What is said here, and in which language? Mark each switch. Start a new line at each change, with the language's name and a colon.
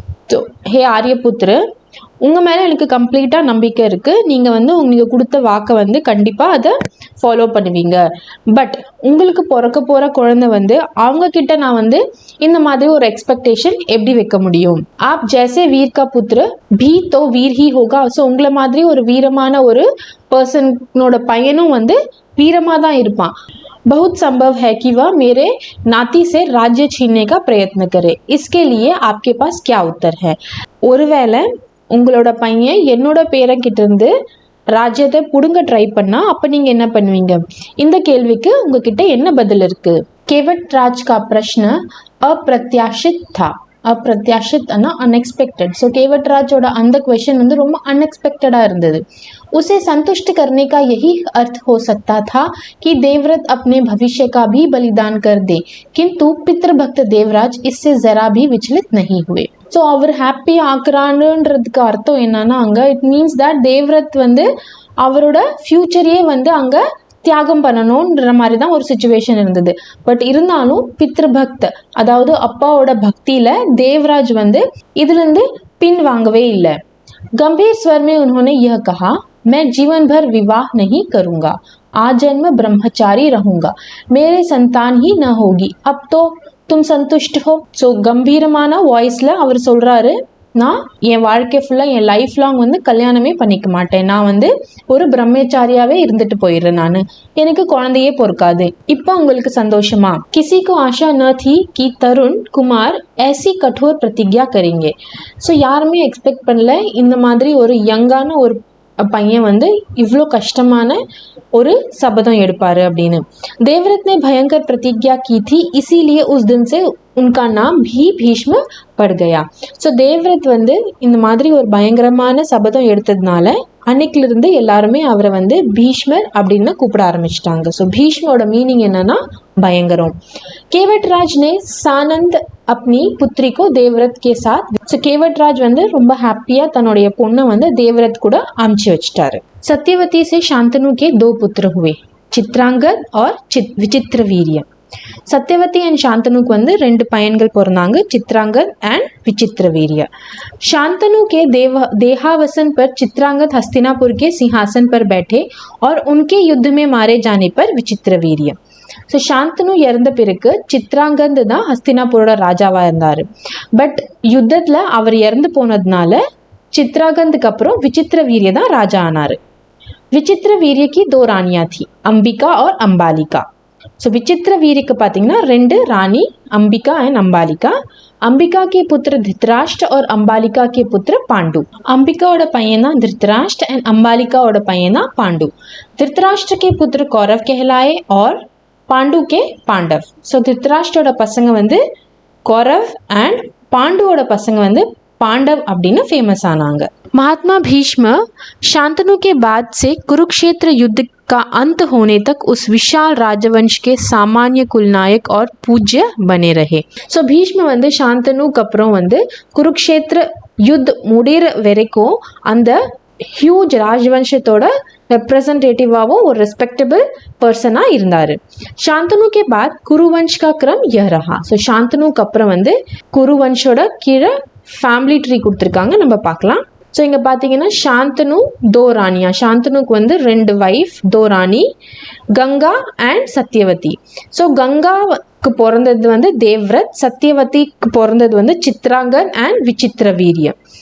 Hindi: तो हे
Tamil: आर्यपुत्र, உங்கள் மேலே எனக்கு கம்ப்ளீட்டாக நம்பிக்கை இருக்குது. நீங்கள் வந்து நீங்கள் கொடுத்த வாக்கை வந்து கண்டிப்பாக அதை ஃபாலோ பண்ணுவீங்க. பட் உங்களுக்கு பிறக்க போகிற குழந்தை வந்து அவங்கக்கிட்ட நான் வந்து இந்த மாதிரி ஒரு எக்ஸ்பெக்டேஷன் எப்படி வைக்க முடியும்.
Hindi: ஆப் ஜैसे वीर का पुत्र भी तो वीर ही होगा.
Tamil: ஸோ உங்களை மாதிரி ஒரு வீரமான ஒரு பர்சனோட பையனும் வந்து வீரமாக தான் இருப்பான்.
Hindi: बहुत संभव है कि वह मेरे नाती से राज्य छीनने का प्रयत्न करे. इसके लिए आपके पास क्या उत्तर है.
Tamil: ஒருவேளை உங்களோட பையன் என்னோட பேரங்கிட்ட இருந்து ராஜ்யத்தை புடுங்க ட்ரை பண்ணா அப்ப நீங்க என்ன பண்ணுவீங்க? இந்த கேள்விக்கு உங்ககிட்ட என்ன பதில் இருக்கு?
Hindi: केवटराज का प्रश्न अप्रत्याशित था. अप्रत्याशित अनएक्सपेक्टेड.
Tamil: ஸோ கேவட்ராஜோட அந்த क्वेश्चन வந்து ரொம்ப अनएक्सपेक्टेडா இருந்தது.
Hindi: उसे संतुष्ट करने का यही अर्थ हो सकता था कि देवव्रत अपने भविष्य का भी बलिदान कर दे, किंतु पितृभक्त देवराज इससे जरा भी विचलित नहीं हुए.
Tamil: ஸோ அவர் ஹாப்பி ஆக்குறான்றதுக்கு அர்த்தம் என்னன்னா, அங்கே இட் மீன்ஸ் தட் தேவவ்ரத் வந்து அவரோட ஃப்யூச்சரையே வந்து அங்கே தியாகம் பண்ணணுன்ற மாதிரி தான் ஒரு சுச்சுவேஷன் இருந்தது. பட் இருந்தாலும் பித்ருபக்த், அதாவது அப்பாவோட பக்தியில் தேவராஜ் வந்து இதுலேருந்து பின் வாங்கவே இல்லை.
Hindi: गंभीर स्वर में उन्होंने यह कहा, मैं जीवन भर विवाह नहीं करूंगा, आजन्म ब्रह्मचारी रहूंगा, मेरे संतान ही न होगी, अब तो तुम संतुष्ट हो.
Tamil: ஸோ கம்பீரமான வாய்ஸில் அவர் சொல்கிறாரு, நான் என் வாழ்க்கை ஃபுல்லாக என் லைஃப் லாங் வந்து கல்யாணமே பண்ணிக்க மாட்டேன், நான் வந்து ஒரு பிரம்மச்சாரியாவே இருந்துட்டு போயிடுறேன், நான் எனக்கு குழந்தையே பொறுக்காது, இப்போ உங்களுக்கு சந்தோஷமா?
Hindi: किसी को आशा न थी कि तरुण कुमार ऐसी कठोर प्रतिज्ञा करेंगे.
Tamil: ஸோ யாருமே எக்ஸ்பெக்ட் பண்ணல இந்த மாதிரி ஒரு யங்கான ஒரு பையன் வந்து இவ்வளோ கஷ்டமான ஒரு சபதம் எடுப்பாரு அப்படின்னு.
Hindi: देवव्रत ने भयंकर प्रतिज्ञा की थी, इसीलिए उस दिन से उनका नाम भी भीष्म पड़ गया.
Tamil: ஸோ தேவவ்ரத் வந்து இந்த மாதிரி ஒரு பயங்கரமான சபதம் எடுத்ததுனால அன்னைக்கிலிருந்து எல்லாருமே அவரை வந்து பீஷ்மர் அப்படின்னு கூப்பிட ஆரம்பிச்சிட்டாங்க. ஸோ பீஷ்மோட மீனிங் என்னன்னா பயங்கரம்.
Hindi: केवटराज ने सानंद अपनी पुत्री को देवव्रत के साथ.
Tamil: ஸோ கேவட்ராஜ் வந்து ரொம்ப ஹாப்பியா தன்னுடைய பொண்ணை வந்து தேவव्रत கூட அமுச்சு வச்சிட்டாரு.
Hindi: सत्यवती से शांतनु के 2 पुत्र हुए, चित्रांगद और विचित्रवीर्य.
Tamil: सत्यवती एंड शांतनुக்கு வந்து 2 பையன்கள் பிறந்தாங்க, चित्रांगद एंड विचित्रवीर्य.
Hindi: शांतनु के देहावसन पर चित्रांगद हस्तिनापुर के सिंहासन पर बैठे और उनके युद्ध में मारे जाने पर विचित्रवीर्य.
Tamil: ஸோ சாந்தனு இறந்த பிறகு சித்ராங்கந்த் தான் ஹஸ்தினாபுரோட ராஜாவா இருந்தாரு. பட் யுத்தத்தில் அவர் இறந்து போனதுனால चित्रांगद அப்புறம் विचित्रवीर्य தான் ராஜா ஆனாரு.
Hindi: विचित्रवीर्य की 2 रानियां थी, अंबिका और अंबालिका.
Tamil: ஸோ विचित्रवीर्यக்கு பார்த்தீங்கன்னா 2 ராணி, अंबिका एंड अंबालिका.
Hindi: अंबिका के पुत्र धृतराष्ट्र और अंबालिका के पुत्र पांडु.
Tamil: अंबिकाओட பையன் தான் धृतराष्ट्र एंड अंबालिकाओட பையன் தான் पांडु.
Hindi: धृतराष्ट्र के पुत्र कौरव कहलाए और पांडु के पांडव.
Tamil: ஸோ धृतराष्ट्रोட பசங்க வந்து கௌரவ் அண்ட் பாண்டுவோட பசங்க வந்து பாண்டவ் அப்படின்னு ஃபேமஸ் ஆனாங்க.
Hindi: महात्मा भीष्म शांतनु के बाद से कुरुक्षेत्र युद्ध का अंत होने तक उस विशाल राजवंश के सामान्य कुलनायक और पूज्य बने रहे.
Tamil: ஸோ பீஷ்ம வந்து சாந்தனுக்கு அப்புறம் வந்து குருக்ஷேத்திர யுத் முடிகிற வரைக்கும் அந்த ஹியூஜ் ராஜவंशத்தோட ரெப்ரசன்டேட்டிவாகவும் ஒரு ரெஸ்பெக்டபிள் பர்சனாக இருந்தார்.
Hindi: शांतनु के बाद कुरुवंश का क्रम यह रहा.
Tamil: ஸோ சாந்தனுக்கு அப்புறம் வந்து குருவன்ஷோட கீழே ஃபேமிலி ட்ரீ கொடுத்துருக்காங்க, நம்ம பார்க்கலாம். ஸோ இங்கே பார்த்தீங்கன்னா சாந்தனு தோ ராணியா, சாந்தனுக்கு வந்து 2 வைஃப், தோ ராணி, கங்கா அண்ட் சத்யவதி. ஸோ கங்காவுக்கு பிறந்தது வந்து தேவ்ரத், சத்யவதிக்கு பிறந்தது வந்து சித்ராங்கன் அண்ட் விசித்திர வீரியம்.